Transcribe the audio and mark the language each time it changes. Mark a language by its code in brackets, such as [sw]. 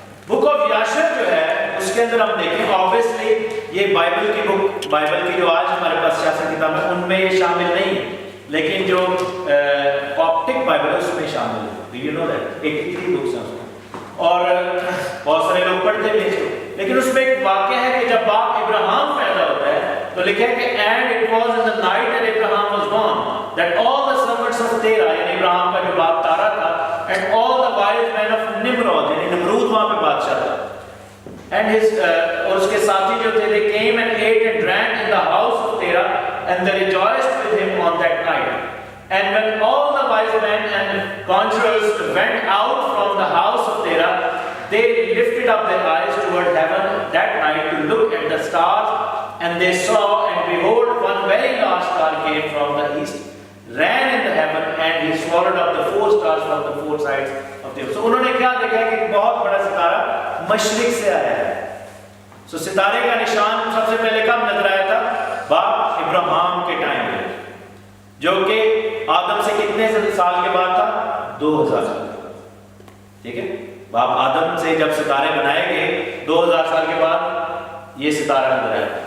[ur] Book of یاشر جو ہے اس کے اندر ہم دیکھیں آبویسلی یہ بائبل کی بک، بائبل کی جو آج ہمارے پاس سیاست کتاب ہے ان میں یہ شامل نہیں ہے، لیکن جو کاپٹک بائبل ہے اس میں شامل ہے. [en] you know that [ur] 83 بکس ہیں اس میں، اور بہت سارے لوگ پڑھتے بھی ہیں. لیکن اس میں ایک واقعہ ہے کہ [en] جب باپ ابراہم پیدا ہوتا ہے تو لکھا ہے کہ and it was in the night that Abraham was born that all the servants of Terah، [ur] یعنی ابراہم کا جو باپ تارا تھا، [en] and all the wise men of Nimrod، [ur] یعنی نمرود وہاں پہ بادشاہ تھا، [en] and his [ur] اور اس کے ساتھی جو تھے [en] they came and ate and drank in the house of Terah and they rejoiced with him on that night. And when all the wise men and conjurers went out from the house of Terah, they lifted up their eyes toward heaven that night to look at the stars, and they saw, and behold, one very large star came from the east, ran in the heaven, and he swallowed up the 4 stars from the 4 sides of the earth. [ur] So انہوں نے کیا دیکھا کہ ایک بہت بڑا ستارہ مشرق سے آیا ہے. سو ستارے کا نشان سب سے پہلے کب نظر آیا تھا؟ باپ ابراہم کے ٹائم میں، جو کہ آدم سے کتنے سال کے بعد تھا؟ 2000 سال. ٹھیک ہے، باپ آدم سے جب ستارے بنائے گئے 2000 سال کے بعد یہ ستارہ نظر آیا.